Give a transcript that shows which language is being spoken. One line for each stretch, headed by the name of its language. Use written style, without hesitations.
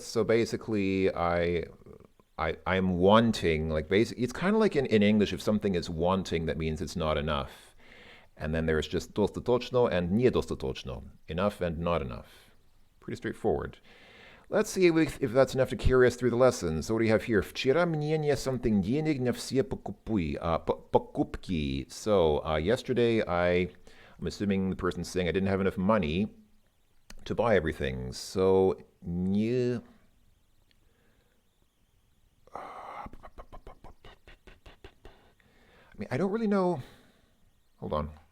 English: So basically I'm wanting, like basically it's kind of like in English, if something is wanting, that means it's not enough. And then there's just достаточно and недостаточно. Enough and not enough. Pretty straightforward. Let's see if that's enough to carry us through the lesson. So what do you have here?
Russian: Вчера мне не something денег на все покупки.
English: So yesterday I'm assuming the person's saying I didn't have enough money to buy everything. So не... I mean, I don't really know. Hold on.